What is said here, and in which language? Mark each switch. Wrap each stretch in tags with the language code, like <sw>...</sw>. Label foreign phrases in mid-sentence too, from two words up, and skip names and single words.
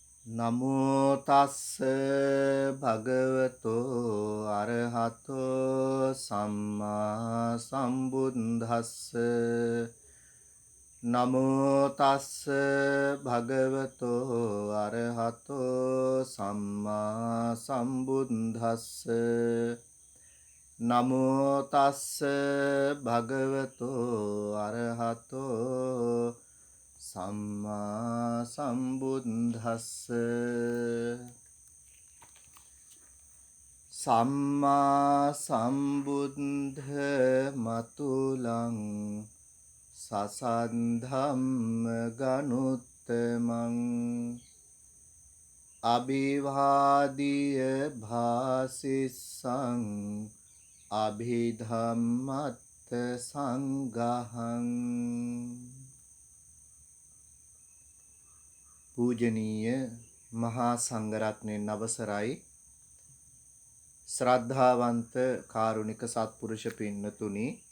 <pi>නමෝ තස්ස භගවතෝ අරහතෝ සම්මා සම්බුද්දස්ස නමෝ තස්ස භගවතෝ අරහතෝ සම්මා සම්බුද්දස්ස නමෝ තස්ස භගවතෝ අරහතෝ සම්මා සම්බුද්දස්ස සම්මා සම්බුද්ධ මතුලං සසන්ධම්ම ගනුත්තමං අභිවාදිය භාසිස්සං අභිධම්මත්ත සංඝහං</pi> <si>පූජනීය මහා සංඝරත්නයන් අවසරයි ශ්‍රද්ධාවන්ත කාරුණික සත්පුරුෂ පින්නතුනි</si>